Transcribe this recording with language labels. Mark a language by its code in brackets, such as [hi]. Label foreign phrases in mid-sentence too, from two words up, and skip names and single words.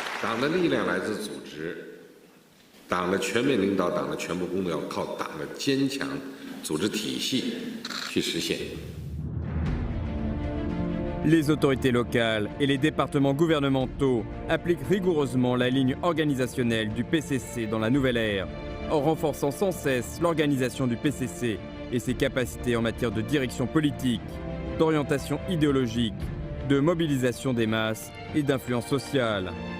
[zh] 党的力量来自组织，党的全面领导、党的全部工作要靠党的坚强组织体系去实现。 [fr] Les autorités locales et les départements gouvernementaux appliquent rigoureusement la ligne organisationnelle du PCC dans la nouvelle ère, en renforçant sans cesse l'organisation du PCC et ses capacités en matière de direction politique, d'orientation idéologique, de mobilisation des masses et d'influence sociale.